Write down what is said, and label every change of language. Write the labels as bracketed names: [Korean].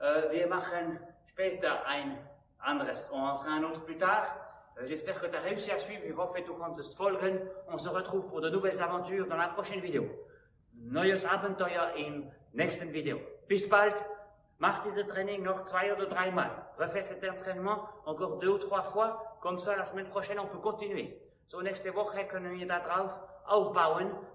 [German] Wir machen später ein anderes. [French] On fera un autre plus tard. J'espère que tu as réussi à suivre. [German] Ich hoffe, du konntest folgen. [French] On se retrouve pour de nouvelles aventures dans la prochaine vidéo. [German] Neues Abenteuer im nächsten Video. Bis bald. Mach dieses Training noch 2 oder 3 Mal. [French] Refais cet entraînement encore 2 ou 3 fois. Comme ça, la semaine prochaine, on peut continuer. [German] So, nächste Woche können wir da drauf aufbauen.